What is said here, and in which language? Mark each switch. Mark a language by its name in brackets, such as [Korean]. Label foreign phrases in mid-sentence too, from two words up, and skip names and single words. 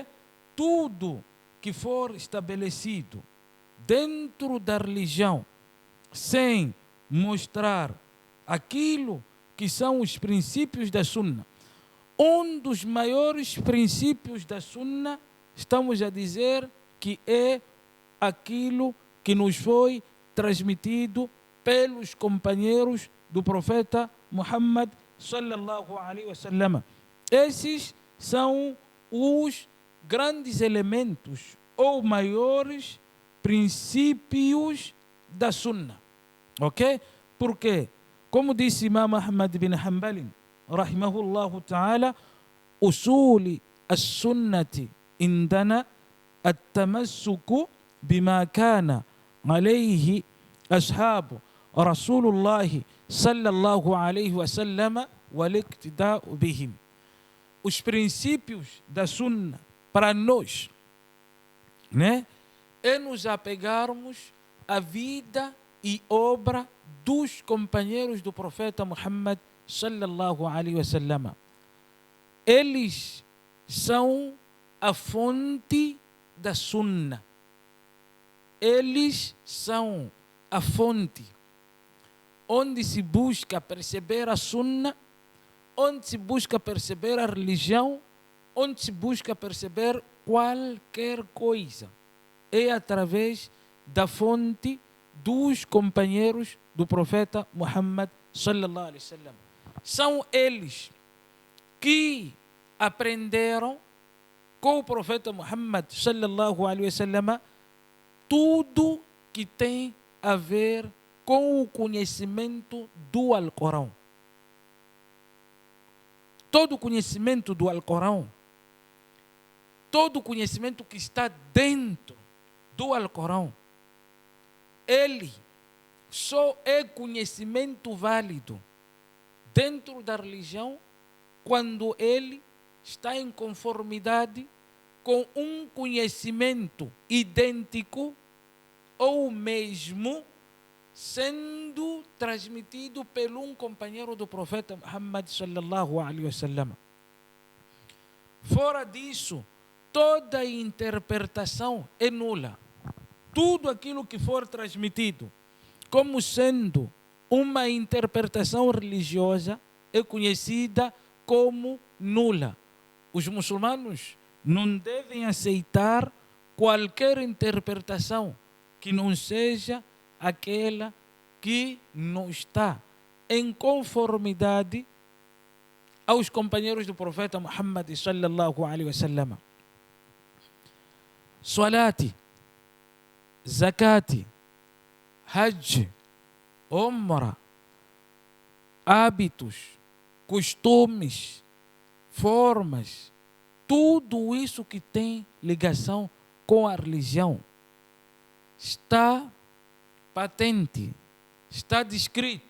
[Portuguese] Tudo que for estabelecido dentro da religião, sem mostrar aquilo que são os princípios da sunna. Um dos maiores princípios da sunna, estamos a dizer que é aquilo que nos foi transmitido pelos companheiros do profeta Muhammad [Arabic] صلى الله عليه وسلم. [Portuguese] Esses são os grandes elementos ou maiores princípios da sunna. Ok? Porque, como disse [Arabic] Imam Ahmad bin Hanbal, رحمه الله تعالى أصول السنة عندنا التمسك بما كان عليه أصحاب رسول الله صلى الله عليه وسلم والاقتداء بهم. [Portuguese] Os princípios da sunna para nós, né, é nos apegarmos à vida e obra dos companheiros do profeta Muhammad [Arabic] صلى الله عليه وسلم. [Portuguese] Eles são a fonte da sunna. Eles são a fonte onde se busca perceber a sunna, onde se busca perceber a religião, onde se busca perceber qualquer coisa. É através da fonte dos companheiros do profeta Muhammad [Arabic] صلى الله عليه وسلم. [Portuguese] São eles que aprenderam com o profeta Muhammad [Arabic] صلى الله عليه وسلم [Portuguese] tudo que tem a ver com o conhecimento do Alcorão. Todo o conhecimento do Alcorão, todo o conhecimento que está dentro do Alcorão, ele só é conhecimento válido dentro da religião quando ele está em conformidade com um conhecimento idêntico ou mesmo sendo transmitido por um companheiro do profeta Muhammad [Arabic] صلى الله عليه وسلم. [Portuguese] Fora disso, toda interpretação é nula. Tudo aquilo que for transmitido como sendo uma interpretação religiosa é conhecida como nula. Os muçulmanos não devem aceitar qualquer interpretação que não seja aquela que não está em conformidade aos companheiros do profeta Muhammad [Arabic] صلى الله عليه وسلم. صلاة زكاة حج عمرة, [Portuguese] hábitos, costumes, formas, tudo isso que tem ligação com a religião está patente, está descrito.